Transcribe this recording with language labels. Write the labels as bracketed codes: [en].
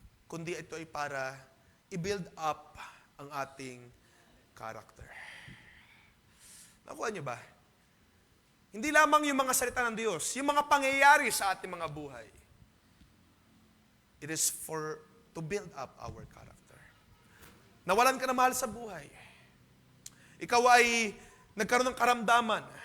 [tl] Kundi ito ay para i-build up ang ating character. Nakuha niyo ba? Hindi lamang yung mga salita ng Diyos, yung mga pangyayari sa ating mga buhay. [en] It is to build up our character. [tl] Nawalan ka na mahal sa buhay. Ikaw ay nagkaroon ng karamdaman.